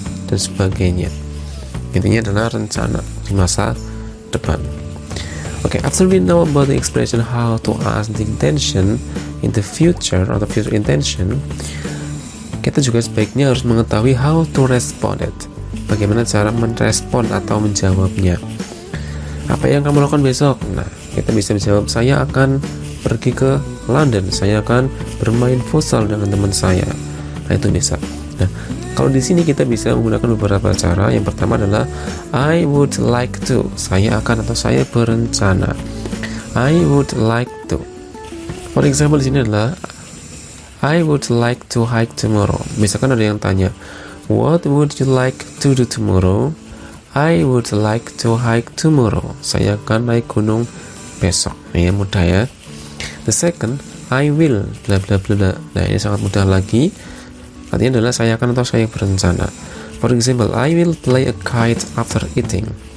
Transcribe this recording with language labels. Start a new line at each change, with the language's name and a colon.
Indonesian: Dan sebagainya. Intinya adalah rencana di masa depan.
English: Okay, after we know about the expression how to ask the intention in the future or the future intention,
Indonesian: kita juga sebaiknya harus mengetahui
English: how to respond it.
Indonesian: Bagaimana cara merespon atau menjawabnya. Apa yang kamu lakukan besok? Nah, kita bisa menjawab, saya akan pergi ke London, saya akan bermain futsal dengan teman saya. Nah, itu bisa. Nah, kalau di sini kita bisa menggunakan beberapa cara. Yang pertama adalah
English: I would like to.
Indonesian: Saya akan atau saya berencana.
English: I would like to. For example
Indonesian: di sini adalah
English: I would like to hike tomorrow.
Indonesian: Misalkan ada yang tanya,
English: what would you like to do tomorrow? I would like to hike tomorrow.
Indonesian: Saya akan naik gunung besok. Ini mudah ya.
English: The second, I will bla bla bla.
Indonesian: Nah, ini sangat mudah lagi. Artinya adalah saya akan atau saya berencana.
English: For example, I will play a kite after eating.